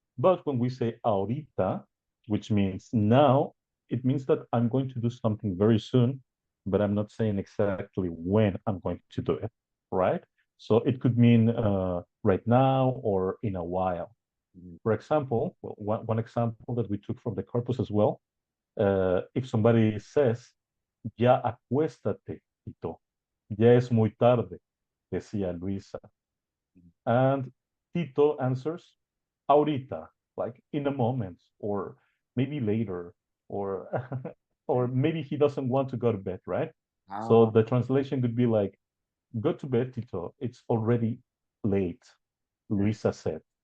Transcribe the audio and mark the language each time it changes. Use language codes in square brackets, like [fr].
[en] But when we say ahorita, which means now, it means that I'm going to do something very soon, but I'm not saying exactly when I'm going to do it, right? So it could mean right now or in a while. For example, one example that we took from the corpus as well, if somebody says, [es] ya acuéstate, Tito. Ya es muy tarde, decía Luisa. [en] And Tito answers, ahorita, like in a moment, or maybe later, or or maybe he doesn't want to go to bed, right? So Ah, the translation could be like, go to bed, Tito. It's already late, Luisa said.